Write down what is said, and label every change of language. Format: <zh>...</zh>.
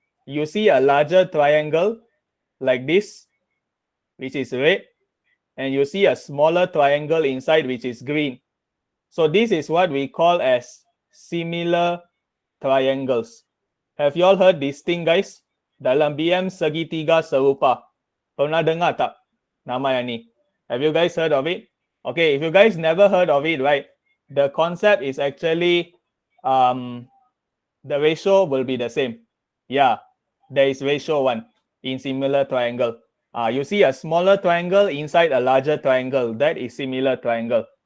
<en>You see a larger triangle like this, which is red, and you see a smaller triangle inside, which is green. So this is what we call as similar triangles. Have you all heard this thing, guys?</en> <ms>Dalam BM segitiga serupa. Pernah dengar tak nama yang ni?</ms> <en>Have you guys heard of it? Okay, if you guys never heard of it, right? The concept is actually the ratio will be the same. Yeah, there is ratio 1 in similar triangle. You see a smaller triangle inside a larger triangle. That is similar triangle.</en>